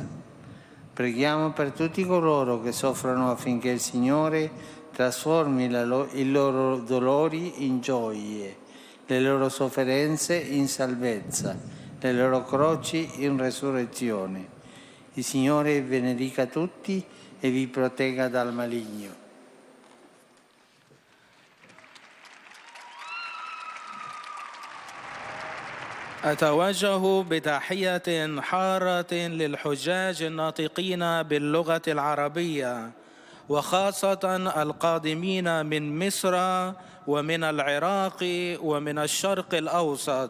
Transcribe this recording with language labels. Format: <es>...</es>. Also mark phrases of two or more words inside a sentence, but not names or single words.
<it>Preghiamo per tutti coloro che soffrono affinché il Signore trasformi i loro dolori in gioie, le loro sofferenze in salvezza, le loro croci in resurrezione. Il Signore benedica tutti e vi protegga dal maligno.</it> <ar>أتوجه بتحية حارة للحجاج الناطقين باللغة العربية وخاصة القادمين من مصر ومن العراق ومن الشرق الأوسط.</ar>